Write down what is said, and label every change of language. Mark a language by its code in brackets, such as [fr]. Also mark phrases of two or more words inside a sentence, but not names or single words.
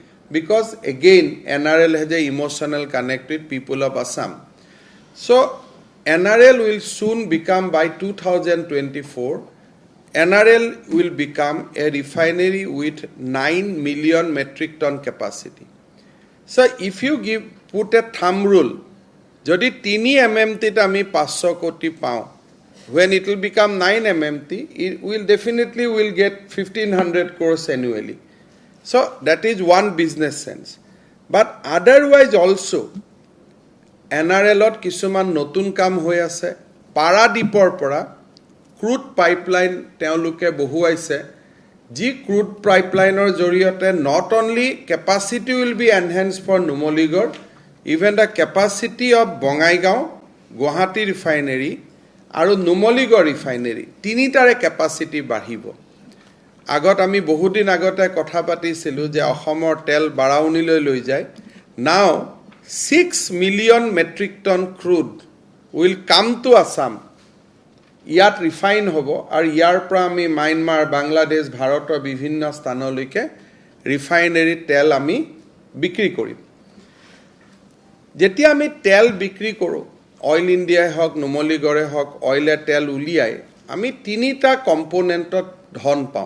[en] Because again, NRL has an emotional connect with people of Assam. So, NRL will soon become, by 2024, NRL will become a refinery with 9 million metric ton capacity. So, if you put a thumb rule, [as] যদি 3 MMT আমি 500 কোটি পাও, [en] when it will become 9 MMT, it will definitely get 1500 crores annually. So that is one business sense. But otherwise also, [as] NRL কিছুমান নতুন কাম হৈ আছে, পাৰাদীপৰ পৰা [en] crude pipeline [as] তেওঁলোকে বহুৱাইছে, যি [en] crude pipeline [as] ৰ জৰিয়তে [en] not only capacity will be enhanced for Numaligarh, even the capacity of Bongaigaon, Guwahati refinery, [as] আৰু Numaligarh refinery, তিনিটাৰে [en] capacity বাঢ়িব. [as] আগত আমি বহুদিন আগতে কথা পাতিছিলো যে অসমৰ তেল বাৰাউনিলৈ লৈ যায়. [en] Now 6 million metric ton crude will come to Assam. [as] ইয়াত ৰিফাইন হ'ব আৰু ইয়াৰ পৰা আমি মায়ানমাৰ, বাংলাদেশ, ভাৰতৰ বিভিন্ন স্থানলৈকে ৰিফাইনাৰী তেল আমি বিক্ৰী কৰিম. যেতিয়া আমি তেল বিক্ৰী কৰোঁ, অইল ইণ্ডিয়াই হওক, নুমলীগড়ে হওক, অইলে তেল উলিয়াই আমি তিনিটা কম্পোনেণ্টত ধন পাওঁ.